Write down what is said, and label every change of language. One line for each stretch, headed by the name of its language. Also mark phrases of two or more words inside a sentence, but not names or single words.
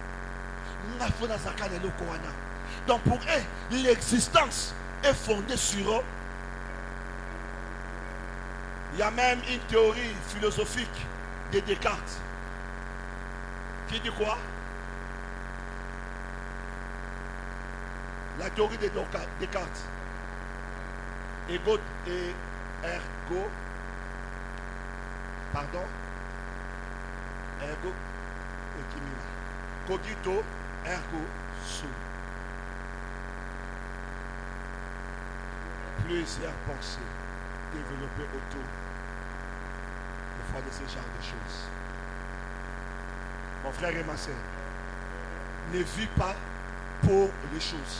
French: Donc pour eux, l'existence est fondée sur eux. Il y a même une théorie philosophique de Descartes qui dit quoi? La théorie de Descartes.
Latin: Ego et ergo. Pardon. Ergo et kimina. Cogito ergo sum.
French: Plusieurs pensées développées autour de ce genre de choses. Mon frère et ma soeur, ne vis pas pour les choses.